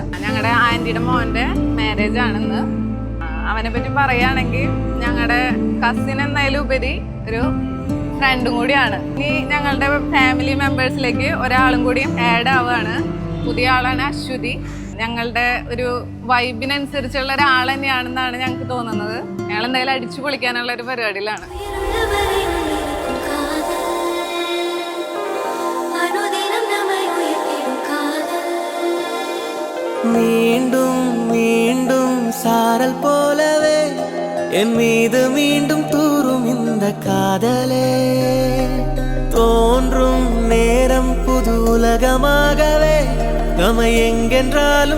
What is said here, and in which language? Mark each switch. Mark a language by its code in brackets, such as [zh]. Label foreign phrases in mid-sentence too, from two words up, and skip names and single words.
[ml] ഞങ്ങളുടെ ആന്റിയുടെ മോന്റെ മാരേജ് ആണെന്ന്. അവനെ പറ്റി പറയുകയാണെങ്കിൽ ഞങ്ങളുടെ കസിൻ എന്നതിലും ഉപരി ഒരു ഫ്രണ്ടും കൂടിയാണ്. ഇനി ഞങ്ങളുടെ ഫാമിലി മെമ്പേഴ്സിലേക്ക് ഒരാളും കൂടി ആഡ് ആവുകയാണ്. പുതിയ ആളാണ് അശ്വതി. ഞങ്ങളുടെ ഒരു വൈബിനനുസരിച്ചുള്ള ഒരാൾ തന്നെയാണെന്നാണ് ഞങ്ങൾക്ക് തോന്നുന്നത്. ഞങ്ങൾ എന്തായാലും അടിച്ചു പൊളിക്കാനുള്ള ഒരു പരിപാടിയിലാണ്. [ta] மீண்டும் மீண்டும் சாரல் போலவே என் மீது மீண்டும் தூரும் இந்த காதலே, தோன்றும் நேரம் புது உலகமாகவே நம்மை எங்கென்றாலும்